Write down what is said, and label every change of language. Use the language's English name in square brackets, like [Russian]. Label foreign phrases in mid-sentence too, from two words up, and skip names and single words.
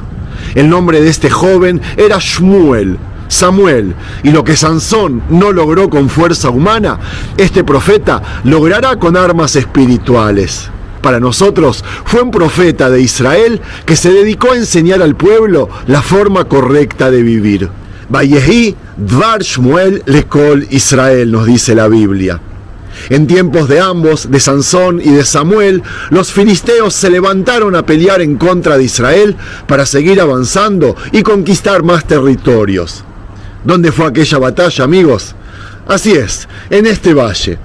[Spanish] El nombre de este joven era Samuel, y lo que Sansón no logró con fuerza humana, este profeta logrará con armas espirituales. Para nosotros fue un profeta de Israel que se dedicó a enseñar al pueblo la forma correcta de vivir. [Hebrew] ויהי דבר שמואל לכל ישראל, [Spanish] nos dice la Biblia. En tiempos de ambos, de Sansón y de Samuel, los filisteos se levantaron a pelear en contra de Israel para seguir avanzando y conquistar más territorios. ¿Dónde fue aquella batalla, amigos? Así es, en este valle.